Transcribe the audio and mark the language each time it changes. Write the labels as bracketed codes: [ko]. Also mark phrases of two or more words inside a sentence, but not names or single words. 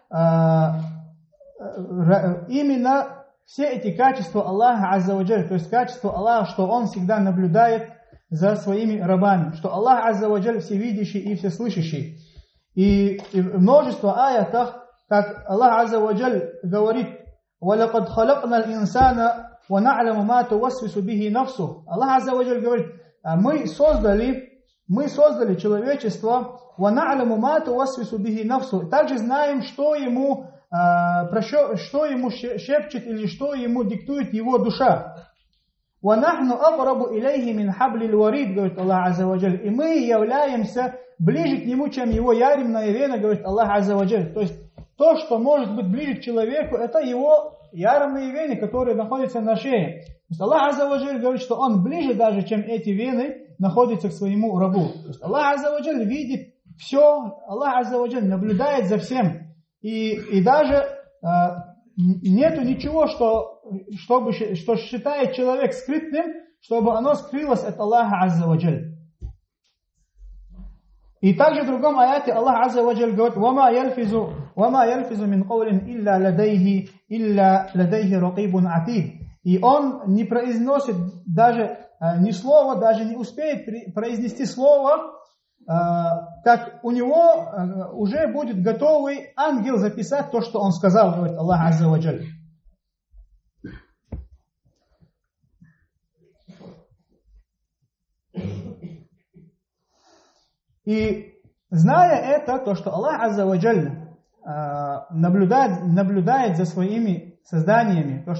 [ru] все эти качества Аллаха [ar] عز وجل, [ru] то есть качество Аллаха, что Он всегда наблюдает за своими рабами, что Аллах [ar] عز وجل [ru] всевидящий и всеслышащий. И в множество аятах, как Аллах [ar] عز وجل говорит: «ولقد خلقنا الإنسان ونعلم ما توسوس به نفسه». Аллах عز وجل [ru] говорит: мы создали человечество, [ar] ونعلم ما توسوس به نفسه. [ru] Также знаем, что ему что ему шепчет или что ему диктует его душа. [ar] وَنَحْنُ أَقْرَبُ إِلَيْهِ مِنْ حَبْلِ الْوَرِيدِ, говорит Аллах عز وجل. [ru] И мы являемся ближе к нему, чем его яремная вена, говорит Аллах [ar] عز وجل. [ru] То есть то, что может быть ближе к человеку, это его яремные вены, которые находятся на шее. То есть Аллах [ar] عز وجل [ru] говорит, что он ближе даже, чем эти вены находятся к своему рабу. То есть Аллах [ar] عز وجل [ru] видит все, Аллах [ar] عز وجل [ru] наблюдает за всем. И даже нету ничего, что считает человек скрытным, чтобы оно скрылось от Аллаха [ar] عز وجل. [ru] И также в другом аяте Аллах [ar] عز وجل говорит: وَمَا يَلْفِزُ مِنْ قَوْلٍ إِلَّا لَدَيْهِ رَقِيبٌ عَتِيدٌ. [ru] И он не произносит даже ни слова, даже не успеет произнести слово, как у него уже будет готовый ангел записать то, что он сказал, говорит Аллах [ar] عز وجل. [ru] И зная это, то, что Аллах [ar] عز وجل [ru] наблюдает за своими созданиями, то, что